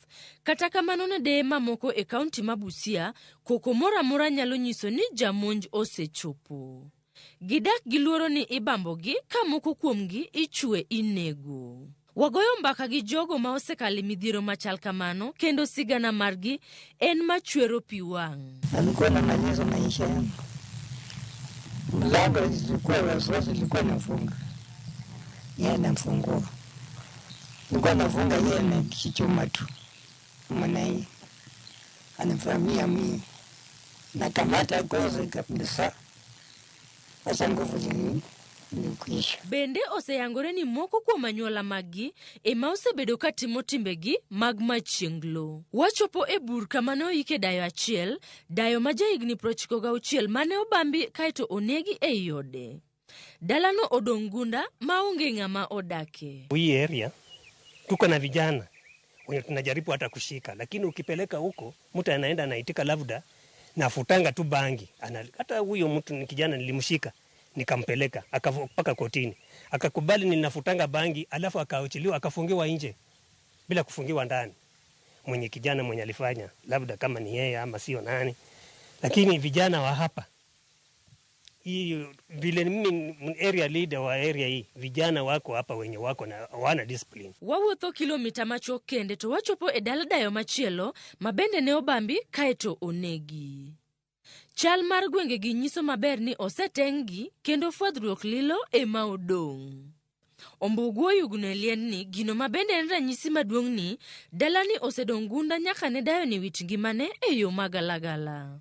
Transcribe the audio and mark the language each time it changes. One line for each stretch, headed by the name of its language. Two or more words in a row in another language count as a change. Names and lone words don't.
Luo (Kenya and Tanzania): Kata kamano ne deye mamoko e kaonti ma Busia, koko mora mora nyalo nyiso ni jamonj osechopo. Gidak gi luoro ni ibambogi ka moko kuomgi ichwe inego. Wagoyo mbaka gi jogo ma osekali midhiero machal kamano kendo sigana margi en machwero pi wang'.
Swahili: Alikuwa namaliza maisha yangu. Mlango ilikuwa wasiwasi, ilikuwa nafunga. Yeye anafungua. Nilikuwa nafunga yeye na kichuma tu. Maana yeye anafamia mimi. Na kamata koze kabisa. Asa nguvu zilikuisha.
Luo (Kenya and Tanzania): Bende oseyangore ni moko kuom anyuola maggi ema osebedo ka timo timbegi mag machienglo. Wachopo e bur kamane oike dayo achiel, dayo ma jahigni 96 mane obambi kaito onegi e iode. Dalano odong' gunda maonge ng'ama odake.
Swahili: Hii area tuko na vijana wenye tunajaribu hata kushika, lakini ukipeleka huko mtu anaenda anaitika labda nafutanga tu bangi. Hata huyo mtu ni kijana nilimshika nikampeleka akapaka kotini, akakubali ninafutanga bangi, alafu akaachiliwa akafungiwa nje bila kufungiwa ndani. Mwenye kijana mwenye alifanya labda kama ni yeye ama sio nani, lakini vijana wa hapa hii vile mimi
English: area leader
Swahili: wa area hii, vijana wako hapa wenye wako na wana discipline.
Luo (Kenya and Tanzania): Wawuotho kilomita machuok kende to wachopo e dala dayo machielo mabende ne obambi kaeto onegi. Chal mar gwenge gi nyiso maber ni osetenggi kendo fwadhruok lilo ema odong'. Ombugu oyugno lien ni gino mabende en ranyisi maduong' ni dalani osedong' gunda nyaka ne dayo ni wit ngimane e yo magalagala.